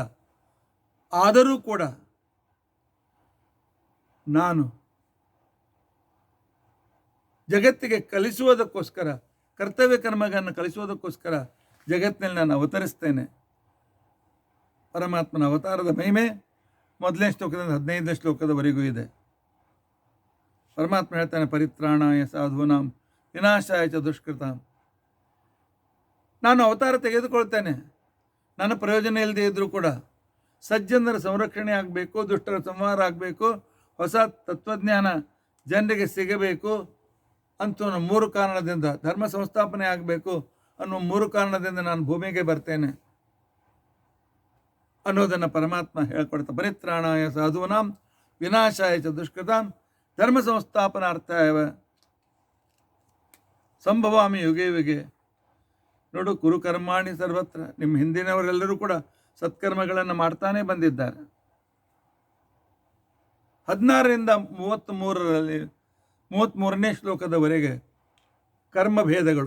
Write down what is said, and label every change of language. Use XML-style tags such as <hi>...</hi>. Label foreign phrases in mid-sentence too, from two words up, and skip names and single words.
<kn>ಆದರೂ ಕೂಡ ನಾನು ಜಗತ್ತಿಗೆ ಕಲಿಸುವುದಕ್ಕೋಸ್ಕರ, ಕರ್ತವ್ಯ ಕರ್ಮಗಳನ್ನು ಕಲಿಸುವುದಕ್ಕೋಸ್ಕರ ಜಗತ್ತಿನಲ್ಲಿ ನಾನು ಅವತರಿಸ್ತೇನೆ. ಪರಮಾತ್ಮನ ಅವತಾರದ ಮಹಿಮೆ 1ನೇ ಶ್ಲೋಕದಿಂದ 15ನೇ ಶ್ಲೋಕದವರೆಗೂ ಇದೆ. ಪರಮಾತ್ಮ ಹೇಳ್ತಾನೆ,</kn> <sa>ಪರಿತ್ರಾಣಾಯ ಸಾಧೂನಾಂ ವಿನಾಶಾಯ ಚ ದುಷ್ಕೃತಾಂ.</sa> <kn>ನಾನು ಅವತಾರ ತೆಗೆದುಕೊಳ್ತೇನೆ, ನನ್ನ ಪ್ರಯೋಜನ ಇಲ್ಲದೆ ಇದ್ದರೂ ಕೂಡ ಸಜ್ಜನರ ಸಂರಕ್ಷಣೆ ಆಗಬೇಕು, ದುಷ್ಟರ ಸಂಹಾರ ಆಗಬೇಕು, ಹೊಸ ತತ್ವಜ್ಞಾನ ಜನರಿಗೆ ಸಿಗಬೇಕು ಅಂತೂ 3 ಕಾರಣದಿಂದ, ಧರ್ಮ ಸಂಸ್ಥಾಪನೆ ಆಗಬೇಕು ಅನ್ನೋ 3 ಕಾರಣದಿಂದ ನಾನು ಭೂಮಿಗೆ ಬರ್ತೇನೆ ಅನ್ನೋದನ್ನು ಪರಮಾತ್ಮ ಹೇಳ್ಕೊಡ್ತಾ,</kn> <sa>ಪರಿತ್ರಾಣಾಯ ಸಾಧೂನಾಂ ವಿನಾಶಾಯ ಚ ದುಷ್ಕೃತಾಂ ಧರ್ಮ ಸಂಸ್ಥಾಪನಾರ್ಥಾಯ ಸಂಭವಾಮಿ ಯುಗೆ ಯುಗೆ. ನೋಡು, ಕುರುಕರ್ಮಾಣಿ ಸರ್ವತ್ರ.</sa> <kn>ನಿಮ್ಮ ಹಿಂದಿನವರೆಲ್ಲರೂ ಕೂಡ ಸತ್ಕರ್ಮಗಳನ್ನು ಮಾಡ್ತಾನೆ ಬಂದಿದ್ದಾರೆ. 16ರಿಂದ 33ನೇ ಶ್ಲೋಕದವರೆಗೆ ಕರ್ಮಭೇದಗಳು.</kn>